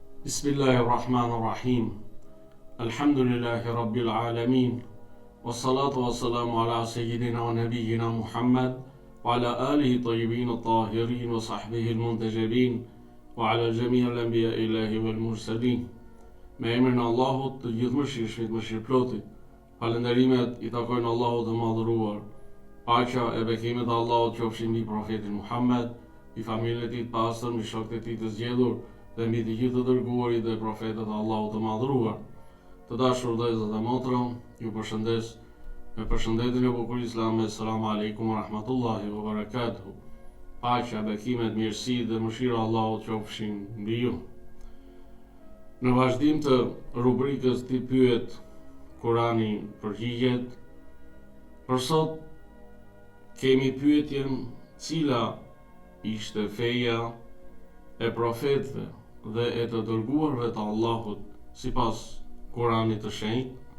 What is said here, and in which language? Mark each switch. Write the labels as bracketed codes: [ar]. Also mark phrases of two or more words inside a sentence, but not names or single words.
[ar] بسم الله الرحمن الرحيم. الحمد لله رب العالمين. والصلاة والسلام على سيدنا ونبينا محمد وعلى آله الطيبين الطاهرين وصحبه المنتجبين وعلى جميع الأنبياء إلهي والمرسلين. [sq] Me emrin e Allahut, të gjithëmëshirshmit, mëshirëplotit. Falënderimet i takojnë Allahut të madhëruar. Paqja e bekimet e Allahut qofshin mbi profetin Muhammed, mbi familjen e tij të pastër, mbi shokët e tij të zgjedhur dhe mbi të gjithë të dërguarit dhe profetët e Allahut të madhëruar. Të dashur vëllezër dhe motra, ju përshëndes me përshëndetjen e bukur islame. [ar] سلام عليكم ورحمة الله وبركاته. [sq] Paqja, bekimet, mirësi dhe mëshira e Allahut qofshin mbi ju. Në vazhdim të rubrikës Ti pyet, Kurani përgjigjet, për sot kemi pyetjen cila ishte feja e profetëve dhe e të dërguarve të Allahut sipas Kuranit të shenjtë.